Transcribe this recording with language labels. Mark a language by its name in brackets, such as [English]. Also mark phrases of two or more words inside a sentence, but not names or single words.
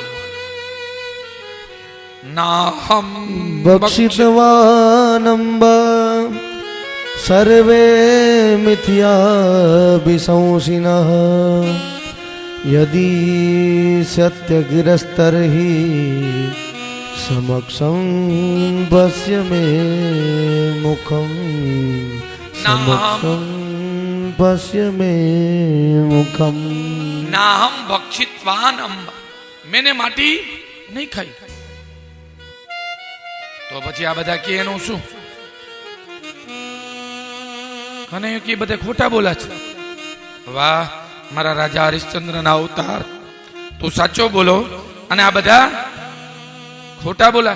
[Sanskrit] નાહમ બક્ષિતવાનંબ સર્વે મિથ્યા વિશંસિનઃ યદિ સત્યગિરસ્તર્હિ સમક્ષમ પશ્ય મે મુખમ સમક્ષમ પશ્ય મે મુખમ. નાહમ ભક્ષિતવાન અંબ, [Hindi] मैंने माटी नहीं खाई. [Gujarati] તો પછી આ બધા કે એનું શું? કનૈયો કે બધા ખોટા બોલા છે. વાહ મારા રાજા હરિશ્ચંદ્ર ના અવતાર, તું સાચો બોલો અને આ બધા ખોટા બોલા.